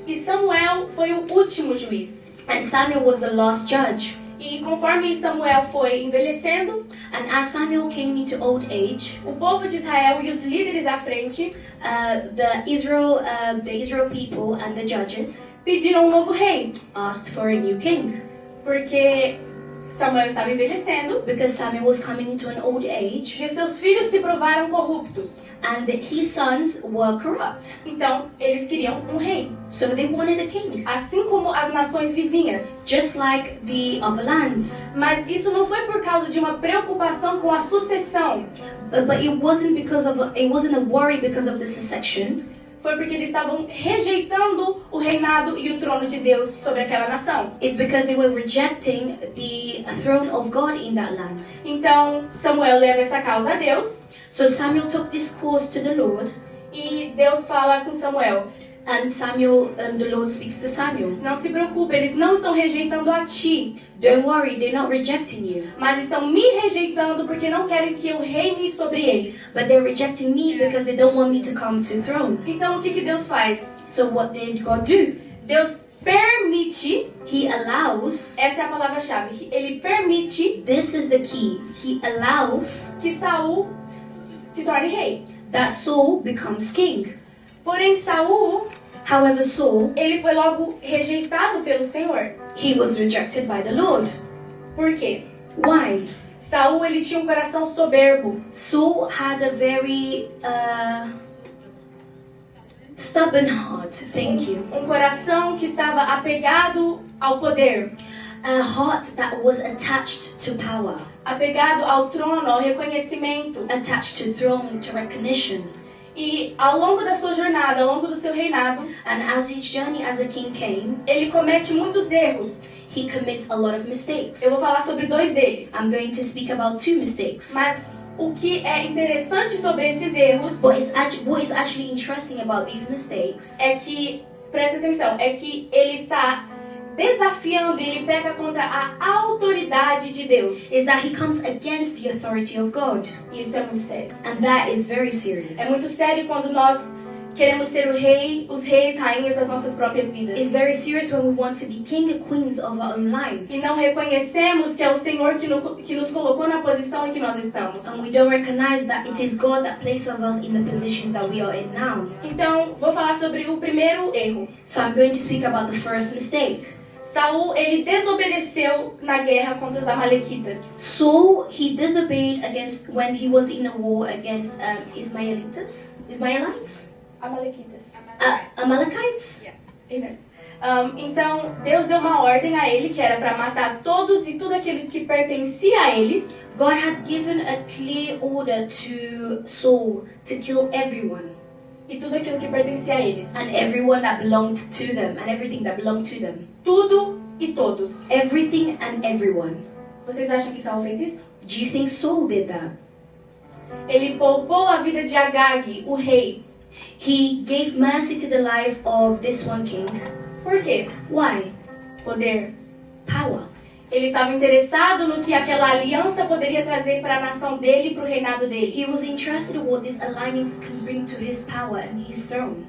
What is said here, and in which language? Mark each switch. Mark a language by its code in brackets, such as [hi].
[pt] E Samuel foi o último juiz. [en] And Samuel was the last judge. [pt] E conforme Samuel foi envelhecendo, [en] And as Samuel came into old age, [pt] o povo de Israel e os líderes à frente [en] the Israel people and the judges [pt] pediram um novo rei, [en] asked for a new king [pt] porque Samuel estava envelhecendo [en] because Samuel was coming into an old age [pt] e os seus filhos se provaram corruptos. [en] and his sons were corrupt. [pt] Então, eles queriam um rei, [en] So they wanted a king, [pt] assim como as nações vizinhas. [en] just like the other lands. [pt] Mas isso não foi por causa de uma preocupação com a sucessão. [en] But it wasn't a worry because of the succession. [pt] Foi porque eles estavam rejeitando o reinado e o trono de Deus sobre aquela nação. [en] It's because they were rejecting the throne of God in that land. [pt] Então, Samuel leva essa causa a Deus [en] So Samuel took this cause to the Lord, [pt] e Deus fala com Samuel: [en] and the Lord speaks to Samuel. [pt] não se preocupe, eles não estão rejeitando a ti, [en] Don't worry, they're not rejecting you, [pt] mas estão me rejeitando porque não querem que eu reine sobre eles. [en] but they're rejecting me because they don't want me to come to the throne. [pt] Então, o que Deus faz? [en] So what did God do? [pt] Deus permite, [en] He allows, [pt] essa é a palavra-chave, ele permite [en] this is the key, He allows [pt] que Saul se torne rei. [en] that Saul becomes king. [pt] Porém, Saul, [en] However, Saul, [pt] ele foi logo rejeitado pelo Senhor. [en] he was rejected by the Lord. [pt] Por quê? [en] Why? [pt] Saul, ele tinha um coração soberbo. [en] Saul had a very stubborn heart, thank you. [pt] Um coração que estava apegado ao poder, [en] A heart that was attached to power, [pt] apegado ao trono, ao reconhecimento. [en] attached to throne, to recognition. [pt] E ao longo da sua jornada, ao longo do seu reinado, [en] And as each journey as a king came, [pt] ele comete muitos erros. [en] he commits a lot of mistakes. [pt] Eu vou falar sobre 2 deles. [en] I'm going to speak about 2 mistakes. [pt] Mas o que é interessante sobre esses erros [en] what is actually interesting about these mistakes [pt] é que, preste atenção, é que ele está desafiando e ele peca contra a autoridade de Deus. [en] is that he comes against the authority of God. [pt] Isso é muito sério. [en] And that is very serious. [pt] É muito sério quando nós queremos ser os reis, rainhas das nossas próprias vidas. [en] It's very serious when we want to be king and queens of our own lives. [pt] E não reconhecemos que é o Senhor que nos colocou na posição em que nós estamos. [en] And we don't recognize that it is God that places us in the positions that we are in now. [pt] Então, vou falar sobre o primeiro erro. [en] So I'm going to speak about the first mistake. [pt] Saul, ele desobedeceu na guerra contra os amalequitas. [en] Saul, he disobeyed against when he was in a war against Ismaelites? [pt] Amalequitas. [en] Amalekites? Amen. [pt] Então, Deus deu uma ordem a ele que era para matar todos e tudo aquilo que pertencia a eles. [en] God had given a clear order to Saul to kill everyone. [pt] E tudo aquilo que pertencia a eles. [en] And everyone that belonged to them. And everything that belonged to them. [pt] Tudo e todos. [en] Everything and everyone. [pt] Vocês acham que Saul fez isso? [en] Do you think Saul did that? [pt] Ele poupou a vida de Agag, o rei. [en] He gave mercy to the life of this one king. [pt] Por quê? [en] Why? [pt] Poder. [en] Power. [pt] Ele estava interessado no que aquela aliança poderia trazer para a nação dele e para o reinado dele. [en] He was interested in what this alliance can bring to his power and his throne.